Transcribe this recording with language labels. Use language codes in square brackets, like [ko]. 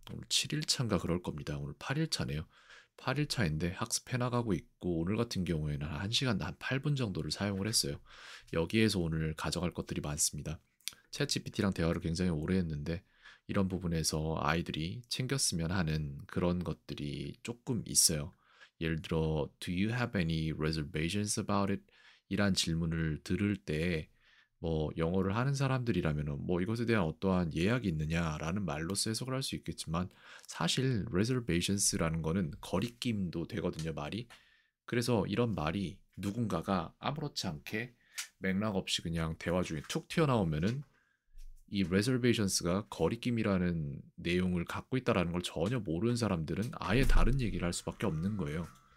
[ko] 오늘 7일차인가 그럴 겁니다. 오늘 8일차네요. 8일차인데 학습해 나가고 있고 오늘 같은 경우에는 한 1시간 한 8분 정도를 사용을 했어요. 여기에서 오늘 가져갈 것들이 많습니다. 챗GPT랑 대화를 굉장히 오래 했는데 이런 부분에서 아이들이 챙겼으면 하는 그런 것들이 조금 있어요. [en] 예를 들어 Do you have any reservations about it? [ko] 이란 질문을 들을 때 뭐 영어를 하는 사람들이라면은 뭐 이것에 대한 어떠한 예약이 있느냐라는 말로써 해석을 할 수 있겠지만 사실 reservations라는 거는 거리낌도 되거든요, 말이. 그래서 이런 말이 누군가가 아무렇지 않게 맥락 없이 그냥 대화 중에 툭 튀어나오면은 이 reservations가 거리낌이라는 내용을 갖고 있다라는 걸 전혀 모르는 사람들은 아예 다른 얘기를 할 수밖에 없는 거예요.